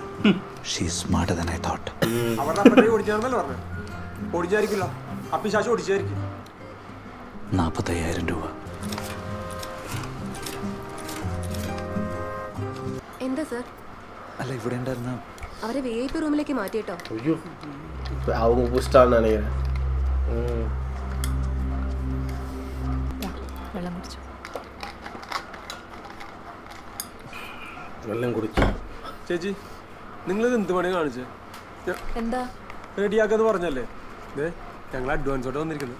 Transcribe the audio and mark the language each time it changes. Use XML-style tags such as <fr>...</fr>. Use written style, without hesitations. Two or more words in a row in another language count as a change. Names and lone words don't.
<en>she is smarter than I thought. 45,000 രൂപ.</en> <ml>എന്താ സർ? അല്ല ഇവിടെ ഉണ്ടായിരുന്ന അവരെ VIP റൂമിലേക്ക് മാറ്റിട്ടോ.</ml> <ta>அவங்க புஷ்டான்னு நினைக்கிறேன்.</ta> <ml>വെള്ളം കുടിച്ചു. വെള്ളം കുടിച്ചു. ചേച്ചി നിങ്ങളിത് എന്ത് പണി കാണിച്ചേ? എന്താ റെഡിയാക്കാന്ന് പറഞ്ഞല്ലേ? ഞങ്ങൾ അഡ്വാൻസോടെ വന്നിരിക്കുന്നു.</ml>